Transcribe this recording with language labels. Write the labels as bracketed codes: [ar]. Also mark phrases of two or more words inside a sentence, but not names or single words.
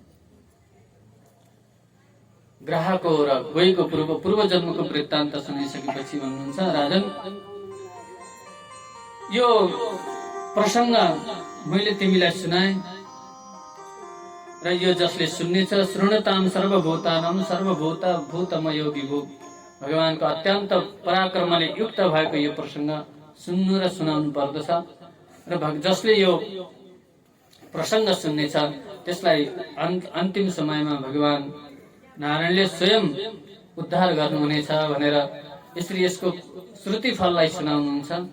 [ne] ग्राहको र गोहीको पूर्व जन्मको वृत्तान्त सुनाइसकेपछि भन्नुहुन्छ, राजन यो प्रसंग मैले तिमीलाई सुनाए र यो जसले सुन्नेछ, [sa] श्रृणुताम सर्वभूतानां सर्वभूतमयो विभु। [ne] भगवानको अत्यन्त पराक्रमले युक्त भएको यो प्रसंग सुन्नु र सुनाउनु पर्दछ र जसले यो प्रसंग सुन्नेछ त्यसलाई अन्तिम समयमा भगवान नारायणले स्वयं उद्धार गर्नुहुनेछ भनेर यसरी यसको श्रुति फललाई सुनाउनुहुन्छ।